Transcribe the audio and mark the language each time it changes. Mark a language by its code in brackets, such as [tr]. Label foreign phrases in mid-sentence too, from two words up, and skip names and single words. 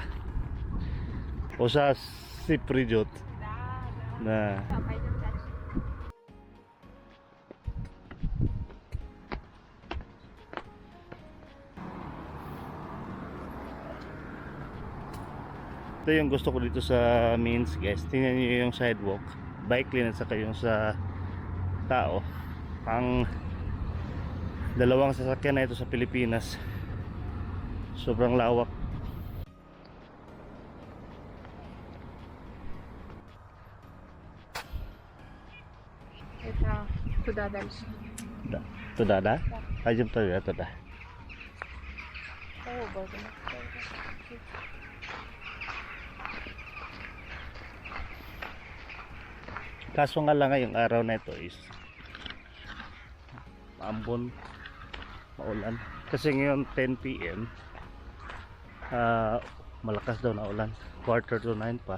[tl] O sa Cypriot na ito yung gusto ko dito sa Minsk guys. Tingnan nyo yung sidewalk, bike lane at saka yung sa tao. Ang dalawang sasakyan na ito sa Pilipinas. Sobrang lawak. [ru] Это туда дальше. Да. Туда, да? Пойдем туда. О, боже мой. [tl] Kaso nga lang ngayong araw na ito is maambon, maulan. Kasi ngayon 10 PM malakas daw na ulan, 8:45 pa.